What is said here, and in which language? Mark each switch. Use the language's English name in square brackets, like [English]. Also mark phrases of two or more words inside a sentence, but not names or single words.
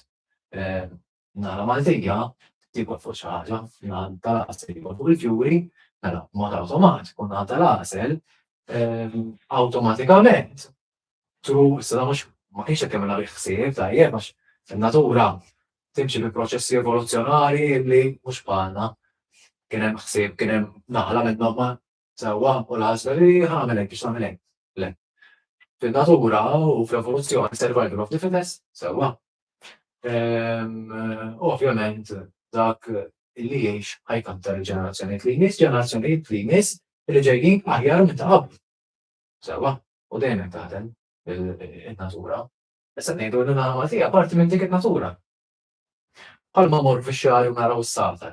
[Maltese] Naħla Maltija tikol fuq xi ħaġa, naħla tal-għasel tikol fuq il-fjuri, mela mod awtomatiku naħla tal-għasel awtomatikament issa mhux ma kienx qed jagħmilha bi ħsieb tajjeb għax in-natura timxi bi proċessi evoluzzjonali li mhux bħalna kien hemm ħsieb kien hemm naħla minnhom ma sewwa u l-ħasla li ħagħmel hekk biex tagħmel hekk. Le. Fin-natura u fl-evoluzzjoni [English] survival of the fittest [Maltese] sewwa. Ovvjament dak li jgħix ħajkantar il-ġenerazzjonijiet li jmiss li ġejjin aħjar minn ta' qabel. Sewwa, u dejjem taħdem il-natura. Issa ngħidu li naħla Maltija parti minn dik in-natura. Bħalma mmorru fix-xahar u naraw is-satar.